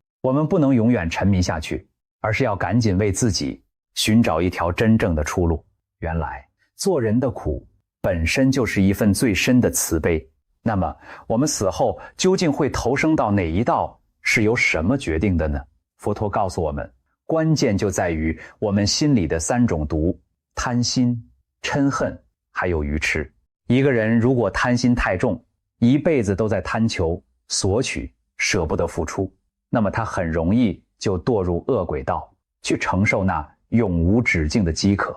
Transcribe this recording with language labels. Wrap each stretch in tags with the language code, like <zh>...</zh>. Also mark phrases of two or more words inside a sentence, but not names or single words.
<zh>我們不能永遠沉迷下去，而是要趕緊為自己尋找一條真正的出路。原来做人的苦本身就是一份最深的慈悲。那麼我們死後究竟會投生到哪一道，是由什麼決定的呢？佛陀告訴我們，關鍵就在於我們心裡的3種毒：貪心、嗔恨還有愚癡。一個人如果貪心太重，一輩子都在貪求、索取，捨不得付出，那麼他很容易就墮入惡鬼道，去承受那永無止境的飢渴。</zh>